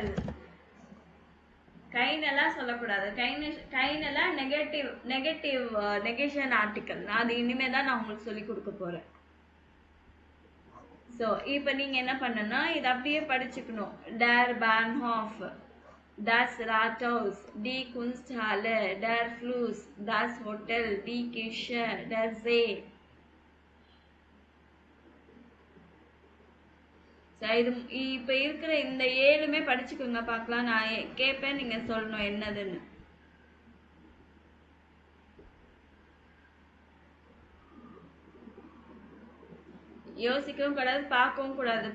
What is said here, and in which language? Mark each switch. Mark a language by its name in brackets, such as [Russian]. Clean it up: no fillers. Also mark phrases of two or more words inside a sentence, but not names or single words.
[Tamil] கைனெல்லாம் சொல்லக்கூடாது. கைனெல்லாம் [English] negation article. [Tamil] அது இனிமே தான் நான் உங்களுக்கு சொல்லி கொடுக்க போறேன். ஸோ இப்போ நீங்கள் என்ன பண்ணணும்னா இதை அப்படியே படிச்சுக்கணும். [German] der Bahnhof, das Rathaus, die Kunsthalle, der Fluss, das Hotel, die Kirche, der See. [Tamil] இது இப்போ இருக்கிற இந்த 7மே படிச்சுக்கோங்க பார்க்கலாம். நான் கேட்பேன், நீங்கள் சொல்லணும் என்னதுன்னு. யோசிக்கவும் கூடாது, பார்க்கவும் கூடாது.